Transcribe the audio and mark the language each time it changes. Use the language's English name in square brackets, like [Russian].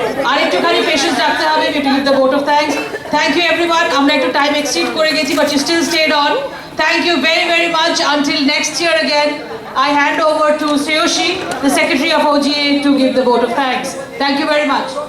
[Bangla] আরেকটুখানি patience রাখতে হবে, [English] we have to give the vote of thanks. Thank you everyone. [Bangla] আমরা একটু টাইম এক্সিড করে গেছি, [English] but you still stayed on. Thank you very very much. Until next year again, I hand over to Sreyoshi, the Secretary of OGA, to give the vote of thanks. Thank you very much.